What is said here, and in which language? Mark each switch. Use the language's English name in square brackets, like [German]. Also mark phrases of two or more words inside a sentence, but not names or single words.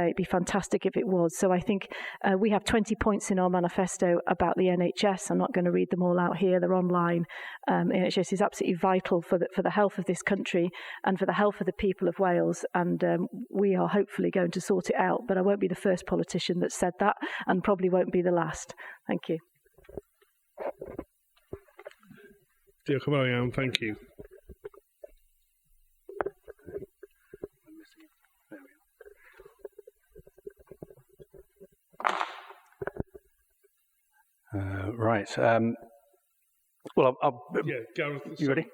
[English] It'd be fantastic if it was. So I think we have 20 points in our manifesto about the NHS. I'm not going to read them all out here. They're online. NHS is absolutely vital for the health of this country and for the health of the people of Wales, and we are hopefully going to sort it out. But I won't be the first politician that said that, and probably won't be the last. Thank you. [Welsh] Diolch yn fawr iawn, [English] thank you. Right. Well, yeah, Gareth. You ready?